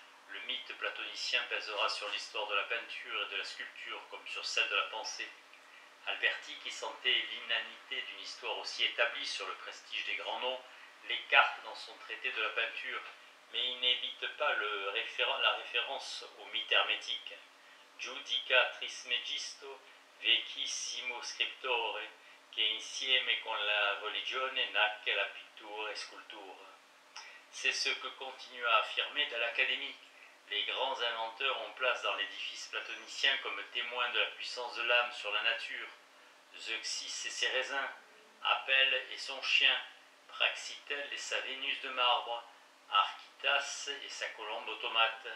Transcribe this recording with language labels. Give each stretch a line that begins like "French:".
French: Le mythe platonicien pèsera sur l'histoire de la peinture et de la sculpture comme sur celle de la pensée. Alberti, qui sentait l'inanité d'une histoire aussi établie sur le prestige des grands noms, l'écarte dans son traité de la peinture, mais il n'évite pas la référence au mythe hermétique.
Italian: Judica Trismegisto, vecchissimo scriptore, che insieme con la religione nacque la pittura e sculptura.
French: C'est ce que continue à affirmer de l'Académie. Les grands inventeurs ont place dans l'édifice platonicien comme témoins de la puissance de l'âme sur la nature. Zeuxis et ses raisins, Apelle et son chien, Praxitèle et sa Vénus de marbre, Archytas et sa colombe automate.